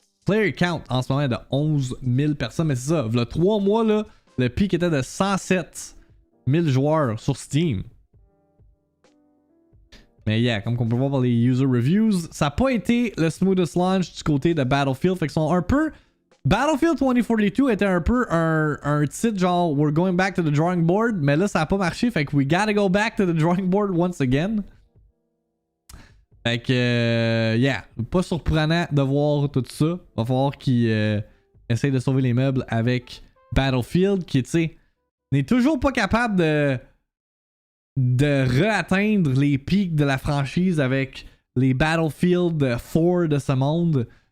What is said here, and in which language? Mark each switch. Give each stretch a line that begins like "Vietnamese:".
French: Player count en ce moment est de 11 000 personnes. Mais c'est ça. Il y a 3 mois, là, le peak était de 107 000 joueurs sur Steam. Mais yeah, comme on peut voir par les user reviews, ça n'a pas été le smoothest launch du côté de Battlefield. Fait qu'ils sont un peu. Battlefield 2042 était un peu un titre genre
English: we're going back to the drawing board.
French: Mais là, ça n'a pas marché. Fait que
English: we gotta go back to the drawing board once again.
French: Fait que, yeah, pas surprenant de voir tout ça. Va falloir qu'ils essayent de sauver les meubles avec Battlefield, qui, tu sais, n'est toujours pas capable de re-atteindre les pics de la franchise avec les Battlefield 4 de ce monde.